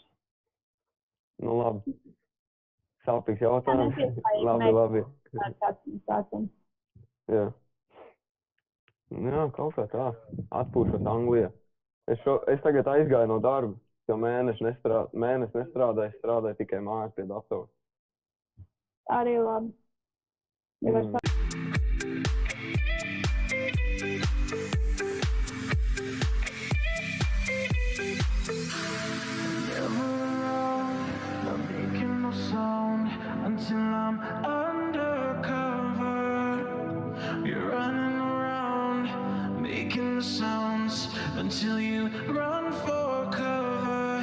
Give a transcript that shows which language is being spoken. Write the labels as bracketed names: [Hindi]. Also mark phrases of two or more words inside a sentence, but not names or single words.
[Latvian] Labi. Sāpīgs jautājums. Labi. Jā. Jā, kaut kā tā. Atpūšos Anglijā. Es tagad aizgāju no darba, jo mēnesi nestrādāju, strādāju tikai mājās pie datora. Arī labi. [English] Until I'm undercover, you're running around, making the sounds until you run for cover.